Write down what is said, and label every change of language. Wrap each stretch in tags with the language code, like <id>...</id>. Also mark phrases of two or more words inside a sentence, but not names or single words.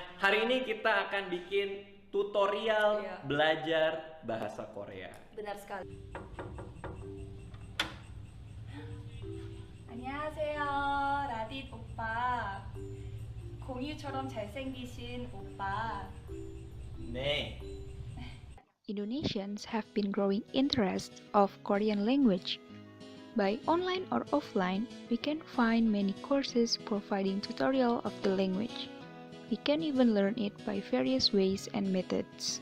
<id>Hari ini kita akan bikin tutorial belajar bahasa Korea. Benar sekali.</id> <ko>안녕하세요, 라딧 오빠. 공유처럼 잘생기신 오빠. 네.</ko> <en>Indonesians have been growing interest of Korean language. By online or offline, we can find many courses providing tutorial of the language. We can even learn it by various ways and methods.</en>